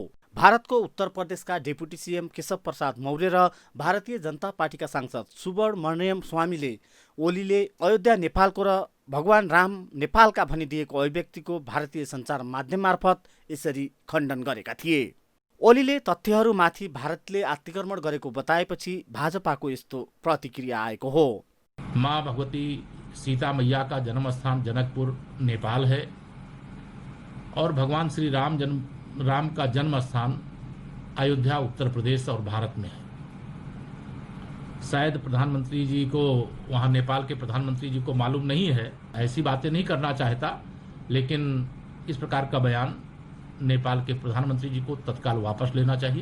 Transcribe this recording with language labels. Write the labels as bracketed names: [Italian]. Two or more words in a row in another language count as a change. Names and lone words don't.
[Nepali] भारतको उत्तर प्रदेशका डेपुटी सीएम केशव प्रसाद मौर्य र भारतीय जनता पार्टीका सांसद सुब्रमण्यम स्वामीले ओलीले अयोध्या नेपालको र भगवान राम नेपालका भनिदिएको अभिव्यक्तिको भारतीय सञ्चार माध्यम मार्फत यसरी खण्डन गरेका थिए। ओलीले तथ्यहरूमाथि भारतले आत्तिक्रमण गरेको बताएपछि भाजपाको यस्तो प्रतिक्रिया आएको हो। [Hindi] माँ भगवती सीता मैया का जन्म स्थान जनकपुर नेपाल है और भगवान श्री राम का जन्म स्थान अयोध्या उत्तर प्रदेश और भारत में है। शायद प्रधानमंत्री जी को, वहाँ नेपाल के प्रधानमंत्री जी को मालूम नहीं है, ऐसी बातें नहीं करना चाहता, लेकिन इस प्रकार का बयान नेपाल के प्रधानमंत्री जी को तत्काल वापस लेना चाहिए।